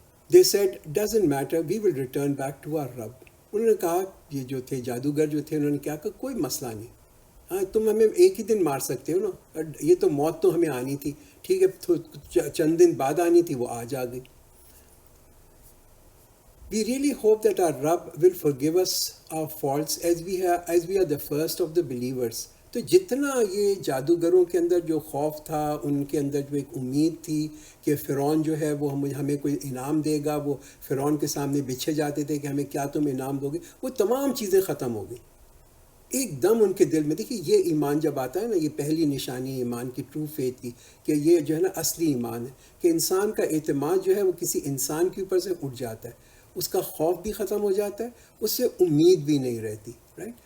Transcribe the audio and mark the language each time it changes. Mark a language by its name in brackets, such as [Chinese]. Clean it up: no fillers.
[English] They said doesn't matter we will return back to our Rabb. [Urdu] انہوں نے کہا، یہ جو تھے جادوگر جو تھے انہوں نے کیا کہا کوئی مسئلہ نہیں، ہاں تم ہمیں ایک ہی دن مار سکتے ہو نا، یہ تو موت تو ہمیں آنی تھی، ٹھیک ہے چند دن بعد آنی تھی، وہ آج آ گئی. [English] We really hope that our Rabb will forgive us our faults as we are the first of the believers. [Urdu] تو جتنا یہ جادوگروں کے اندر جو خوف تھا، ان کے اندر جو ایک امید تھی کہ فرعون جو ہے وہ ہمیں کوئی انعام دے گا، وہ فرعون کے سامنے بچھے جاتے تھے کہ ہمیں کیا تم انعام دو گے، وہ تمام چیزیں ختم ہو گئی ایک دم ان کے دل میں. دیکھیے یہ ایمان جب آتا ہے نا، یہ پہلی نشانی ایمان کی، ٹرو فیتھ کی، کہ یہ جو ہے نا اصلی ایمان ہے، کہ انسان کا اعتماد جو ہے وہ کسی انسان کے اوپر سے اٹھ جاتا ہے، اس کا خوف بھی ختم ہو جاتا ہے، اس سے امید بھی نہیں رہتی، رائٹ.